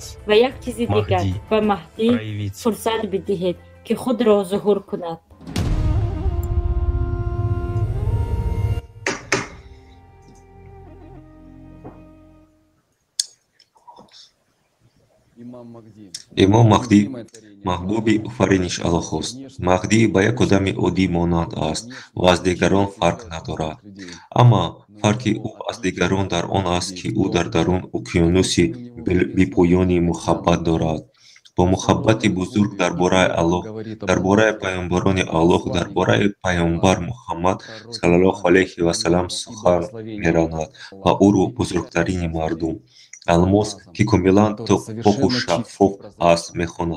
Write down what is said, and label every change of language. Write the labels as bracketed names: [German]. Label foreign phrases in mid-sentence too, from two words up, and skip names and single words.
[Persian] و یک چیز دیگر به مهدی فرصت بدهید که خود را ظهور کند. امام مهدی محبوби [Tajik] офариниш аллоҳост. маҳдӣ ба як одами оддӣ монанд аст ва аз дигарон фарқ надорад. аммо фарқи ӯ аз дигарон дар он аст ки ӯ дар дарун уқёнуси бепоёни муҳаббат дорад. бо муҳаббати бузург дар бораи Аллоҳ, дар бораи паёмбарони Аллоҳ, дар бораи паёмбар Муҳаммад саллаллоҳу алайҳи ва саллам сухан меранад ва ӯро бузургтарини мардум, алмос ки комилан поку шаффоф аст мехонад.